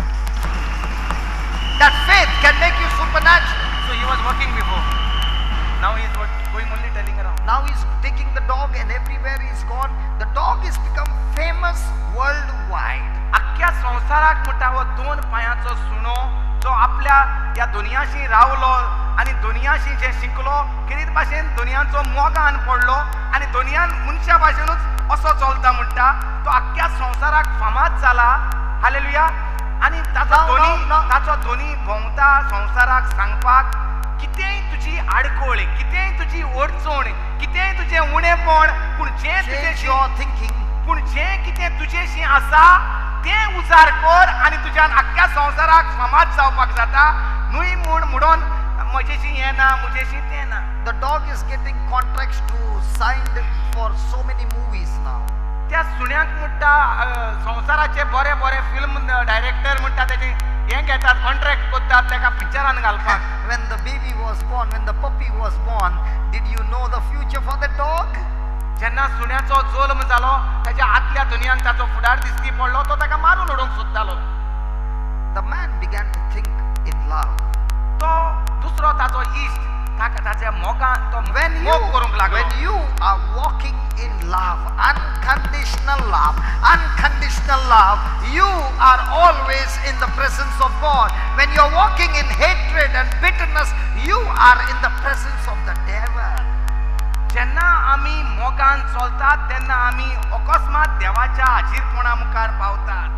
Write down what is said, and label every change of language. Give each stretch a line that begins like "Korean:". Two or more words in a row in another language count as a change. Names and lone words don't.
English: That faith can make you supernatural. So he was working before. Now he is going only telling around. Now he's taking the dog, and everywhere he's gone, the dog has become famous worldwide.
Konkani: अख्ख्या संवसाराक म्हणटा हो दोन पांयाचो सुणो जो आपल्या ह्या दुनियाशी रावलो आनी दुनियाशी जे शिकलो, कितें भाशेन दुनियाचो मोगान पडलो आनी दुनियान मनशा भाशेनूच असो चलता म्हणटा तो अख्ख्या संवसाराक फामाद जाला. हालेलुया. आनी ताचो ध्वनी भोंवता संवसाराक सांगपाक, कितेंय तुजी आडकोळ, कितेंय तुजी अडचण, कितेंय तुजें उणेपण, पूण जें कितें तुजेशी आसा तें उजार कर आनी तुज्यान अख्ख्या संवसाराक फामाद जावपाक जाता. न्हय म्हूण म्हजेशी हे ना म्हजेशी ते ना.
English: The dog is getting contracts to signed for so many movies now.
Konkani: त्या सुण्याक म्हणटा संवसाराचे बरे बरे
English: film director
Konkani: म्हणटा त्याचे हे घेतात कॉन्ट्रॅक्ट करतात ताका पिक्चरान घालपाक.
English: When the baby was born, when the puppy was born, did you know the future for the dog?
Konkani: जेन्ना सुण्याचो जल्म जालो त्याच्या आतल्या दुनियान ताचो फुडार दिसती पडलो तो ताका मारून उडोवंक सोदतालो.
English: The man began to think in love.
Konkani: तो दुसरो ताचो इश्ट ताका ताच्या मोगान तो
English: When
Konkani: मोग करूंक लागलो.
English: you are walking in love, unconditional love, you are always in the presence of God. When you are walking in hatred and bitterness, you are in the presence of the devil.
Konkani: जेन्ना आमी मोगान चलतात तेन्ना आमी अकस्मात देवाच्या हाजीरपणा मुखार पावतात.